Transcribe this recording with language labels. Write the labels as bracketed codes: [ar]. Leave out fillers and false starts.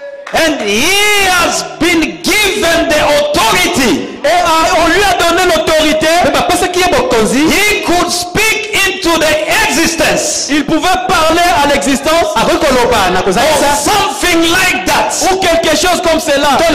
[en] And he has been given the authority. [fr] Et on lui a donné l'autorité. [en] He could speak into the existence. [fr] Il pouvait parler à l'existence. [en] Something like that. [fr] Ou quelque chose comme cela.